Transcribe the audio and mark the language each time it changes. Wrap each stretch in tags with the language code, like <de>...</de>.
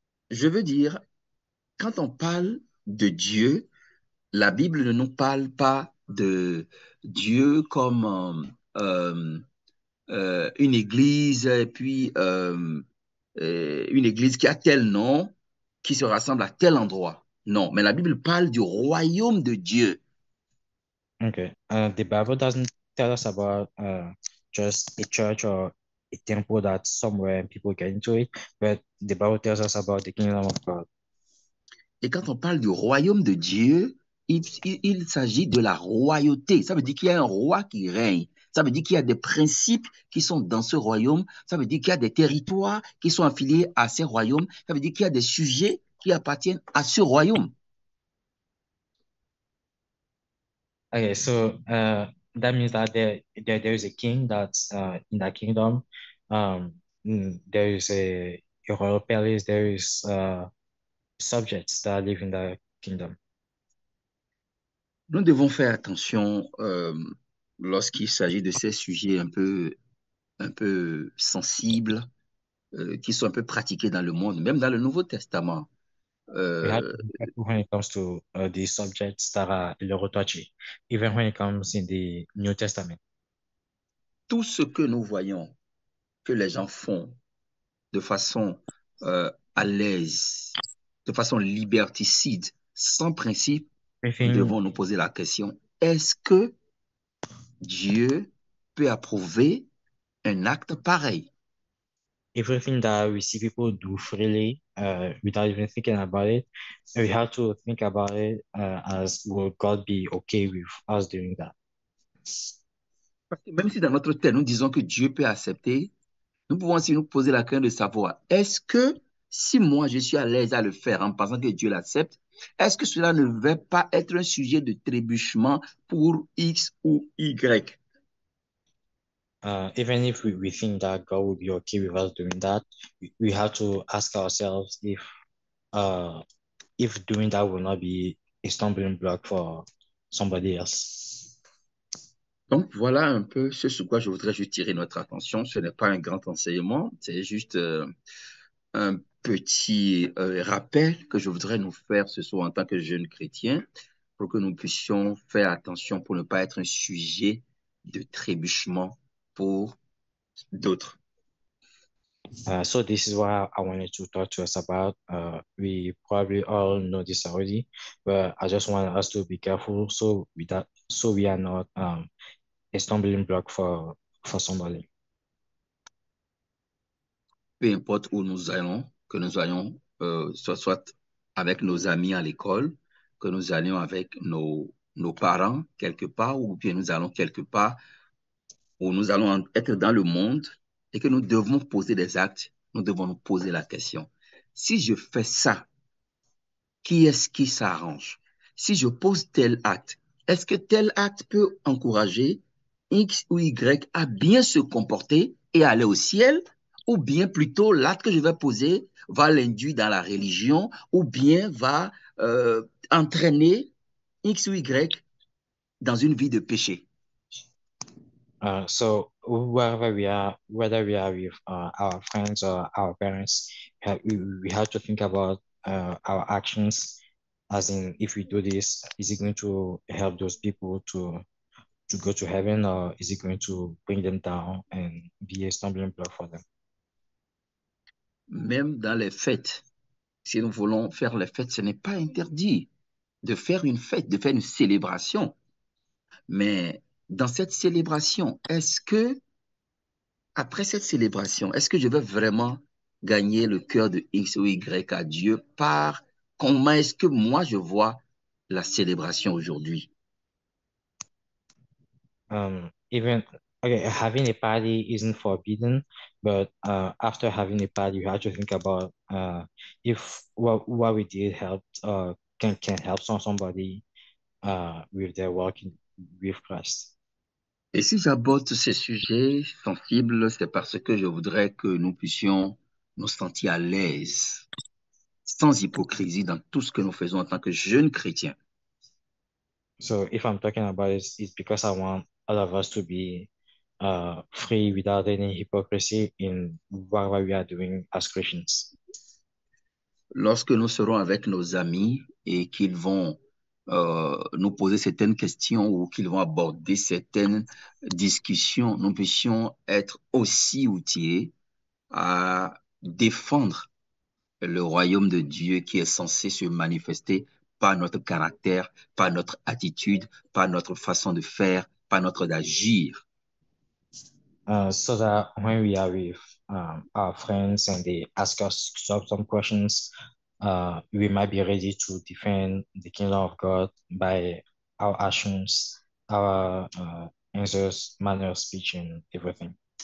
<fr>Je veux dire, quand on parle de Dieu, la Bible ne nous parle pas de Dieu comme une église, et puis une église qui a tel nom, qui se rassemble à tel endroit. Non, mais la Bible parle du royaume de Dieu.</fr> <en>Okay. The Bible doesn't tell us about just a church or a temple that's somewhere and people get into it, but the Bible tells us about the kingdom of God.</en> <fr>Et quand on parle du royaume de Dieu, il s'agit de la royauté. Ça veut dire qu'il y a un roi qui règne. Ça veut dire qu'il y a des principes qui sont dans ce royaume. Ça veut dire qu'il y a des territoires qui sont affiliés à ces royaumes. Ça veut dire qu'il y a des sujets qui appartiennent à ce royaume.</fr> <en>Okay, so that means that there is a king that's in that kingdom. There is a royal palace. There is subjects that live in the kingdom.</en> <fr>Nous devons faire attention lorsqu'il s'agit de ces sujets un peu sensibles, qui sont un peu pratiqués dans le monde, même dans le Nouveau Testament.</fr> <en>We have to Euh, be careful when it comes to the subjects that are a little touchy, even when it comes in the New Testament.</en> <fr>tout ce que nous voyons que les gens font de façon à l'aise, de façon liberticide, sans principe, nous</fr> <en>Everything,</en> <fr>devons nous poser la question, est-ce que Dieu peut approuver un acte pareil?</fr> <en>everything that we see people do freely, without even thinking about it, we have to think about it as will God be okay with us doing that?</en> <fr>Parce que même si dans notre tête, nous disons que Dieu peut accepter, nous pouvons aussi nous poser la question de savoir, est-ce que si moi je suis à l'aise à le faire en pensant que Dieu l'accepte, est-ce que cela ne va pas être un sujet de trébuchement pour X ou Y?</fr> <en>Even if we think that God will be okay with us doing that, we have to ask ourselves uh, if doing that will not be a stumbling block for somebody else.</en> <fr>Donc voilà un peu ce sur quoi je voudrais juste tirer notre attention. Ce n'est pas un grand enseignement, c'est juste un petit rappel que je voudrais nous faire ce soir en tant que jeunes chrétiens pour que nous puissions faire attention pour ne pas être un sujet de trébuchement pour d'autres.</fr> <en>So this is what I wanted to talk to us about. We probably all know this already, but I just want us to be careful so we are not a stumbling block for somebody.</en> <fr>Peu importe où nous allons, que nous allions, soit avec nos amis à l'école, que nous allions avec nos parents quelque part, ou bien nous allons quelque part où nous allons être dans le monde et que nous devons poser des actes, nous devons nous poser la question. Si je fais ça, qui est-ce qui s'arrange? Si je pose tel acte, est-ce que tel acte peut encourager X ou Y à bien se comporter et aller au ciel? Ou bien plutôt l'acte que je vais poser va l'induire dans la religion ou bien va entraîner X ou Y dans une vie de péché?</fr> <en>So wherever we are, whether we are with our friends or our parents, we have to think about our actions, as in if we do this, is it going to help those people to go to heaven, or is it going to bring them down and be a stumbling block for them?</en> <fr>Même dans les fêtes, si nous voulons faire les fêtes, ce n'est pas interdit de faire une fête, de faire une célébration. Mais dans cette célébration, est-ce que après cette célébration, est-ce que je vais vraiment gagner le cœur de X ou Y à Dieu par comment est-ce que moi je vois la célébration aujourd'hui?</fr> <en>Even okay, having a party isn't forbidden, but after having a party, you have to think about if what we did helped can help somebody with their walk with Christ.</en> <fr>Et si j'aborde ces sujets sensibles, c'est parce que je voudrais que nous puissions nous sentir à l'aise, sans hypocrisie dans tout ce que nous faisons en tant que jeunes chrétiens.</fr> <en>So if I'm talking about it, it's because I want all of us to be free without any hypocrisy in what we are doing as Christians.</en> <fr>Lorsque nous serons avec nos amis et qu'ils vont nous poser certaines questions ou qu'ils vont aborder certaines discussions, nous puissions être aussi outillés à défendre le royaume de Dieu qui est censé se manifester par notre caractère, par notre attitude, par notre façon de faire, par notre d'agir.</fr> <en>So that when we are with our friends and they ask us some questions, we might be ready to defend the kingdom of God by our actions, our answers, manner of speech, and everything.</en>